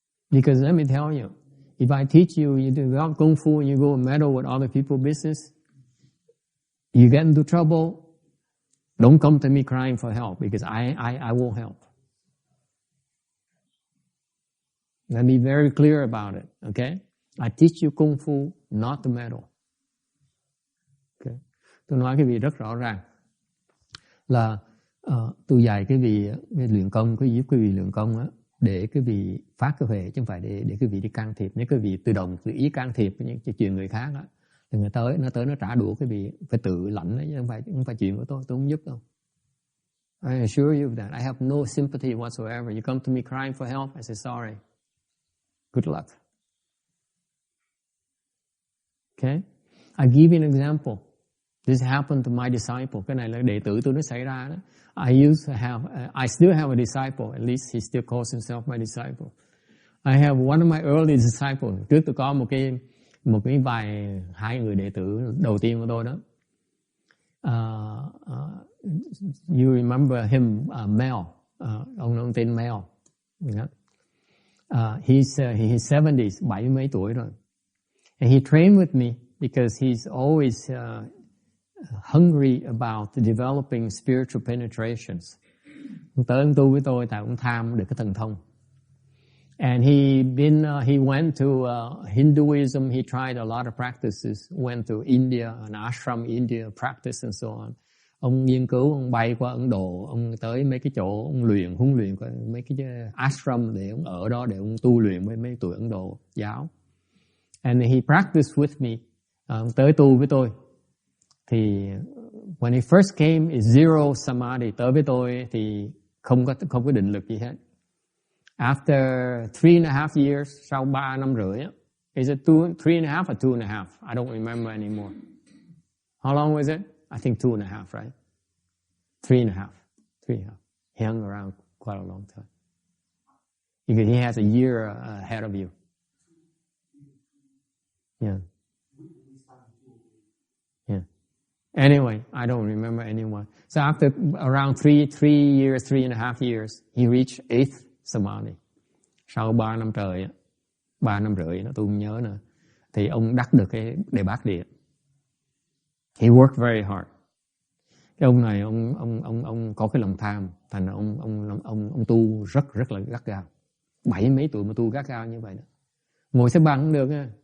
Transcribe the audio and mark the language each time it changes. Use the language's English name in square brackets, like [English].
[English] Because let me tell you, if I teach you, you do kung fu and you go and meddle with other people's business, you get into trouble, don't come to me crying for help because I won't help. Let me be very clear about it, okay? I teach you kung fu, not to meddle. Okay. [Vietnamese] Tôi nói cái gì rất rõ ràng là tôi dạy cái vị luyện công, cái giúp cái vị luyện công á, để cái vị phát cái huệ chứ không phải để cái vị đi can thiệp. Nếu cái vị tự động tự ý can thiệp những chuyện người khác á, thì nó tới nó trả đũa cái vị phải tự lãnh đấy, chứ không phải chuyện của tôi không giúp đâu. [English] I assure you that I have no sympathy whatsoever. You come to me crying for help, I say sorry. Good luck. Okay? I give you an example. This happened to my disciple. [Vietnamese] Cái này là đệ tử tôi nó xảy ra đó. [English] I still have a disciple. At least he still calls himself my disciple. I have one of my early disciples. [Vietnamese] Trước tôi có một cái vài hai người đệ tử đầu tiên của tôi đó. [English] You remember him, Mel. [Vietnamese] Ông tên Mel. [English] He's 70s, 70 [Vietnamese] mấy tuổi rồi. [English] And he trained with me because he's always hungry about developing spiritual penetrations. [Vietnamese] Ông tới ông tu với tôi tại ông tham được cái thần thông. [English] And he went to Hinduism. He tried a lot of practices. Went to India, an ashram India, practice and so on. [Vietnamese] Ông nghiên cứu, ông bay qua Ấn Độ, ông tới mấy cái chỗ ông huấn luyện qua mấy cái ashram để ông ở đó để ông tu luyện với mấy tụi Ấn Độ giáo. [English] And he practiced with me. [Vietnamese] Ông tới tu với tôi. Thì [English] when he first came is zero samadhi. [Vietnamese] Tới với tôi thì không có định lực gì hết. [English] After 3.5 years, [Vietnamese] sau 3 năm rưỡi, [English] is it 3.5 or 2.5? I don't remember anymore. How long was it? I think 2.5, right? 3.5. He hung around quite a long time. Because he has a year ahead of you. Yeah. Yeah. Anyway, I don't remember anyone. So after around 3.5 years, he reached 8th samadhi. [Vietnamese] Sau 3 năm trời, 3 năm rưỡi, tôi không nhớ nữa, thì ông đắc được cái đề bát địa. [English] He worked very hard. [Vietnamese] Cái ông này, ông có cái lòng tham, thành ông tu rất là gắt gao. 70 mấy tuổi mà tu gắt gao như vậy đó. Ngồi xếp bằng cũng được á.